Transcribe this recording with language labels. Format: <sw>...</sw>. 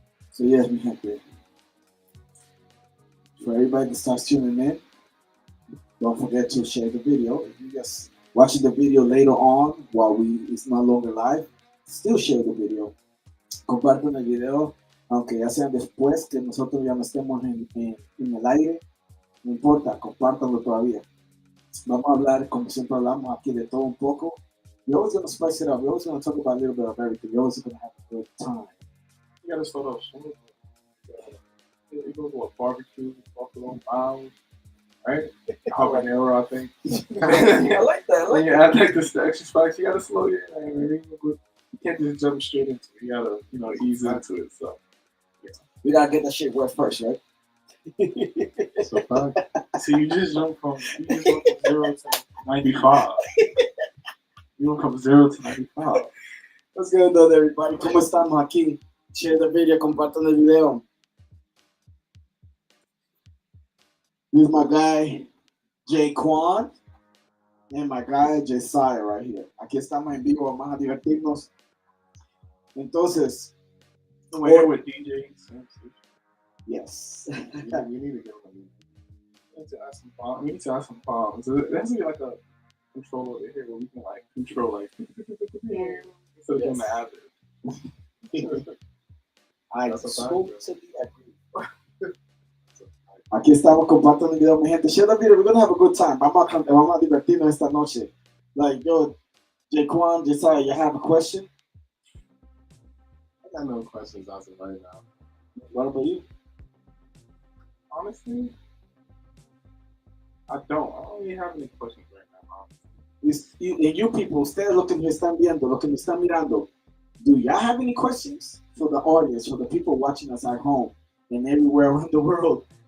<en>So, yes,</en> <es>mi gente.</es> <en>For everybody that starts tuning in, don't forget to share the video. If you just watching the video later on while it's no longer live, still share the video.</en> <es>Compartan el video, aunque ya sean después que nosotros ya no estemos en el aire. No importa, compártanlo todavía. Vamos a hablar, como siempre hablamos aquí, de todo un poco.</es> <en>We're always going to spice it up. We're always going to talk about a little bit of everything. We're always going to have a good time. You gotta start off smooth. You go to a barbecue, Buffalo Miles, right? Habanero, I think. I like that. When you add like the extra spice, you gotta slow your You can't just jump straight into it. You gotta, ease into it. So, yeah. We gotta get that shit wet first, right? So, so you just jump from 0 to 95. You don't come 0 to 95. What's going on, everybody?</en> <es>¿Cómo estamos aquí?</es> <en>Share the video,</en> <es>compartan el video.</es> <en>This is my guy, Jaquan, and my guy, Josiah, right here.</en> <es>Aquí estamos en vivo, vamos a divertirnos. Entonces,</es> <en>we're here with DJ SamsationGME. Yes. You need to get one. We need to add some bombs. There has to be like a control over here where we can like control like instead of doing the average. I totally agree.</en> <es>Aquí estamos compartiendo el video, mi gente.</es> <en>Share the video. We're gonna have a good time.</en> <es>Vamos a divertirnos esta noche.</es> <en>Like, yo, Jaquan, Josiah, you have a question? I got no questions as of right now. What about you? Honestly, I don't really have any questions right now. You people,</en> <es>ustedes lo que me están viendo, lo que me están mirando,</es> <en>do y'all have any questions for the audience, for the people watching us at home and everywhere around the world?</en>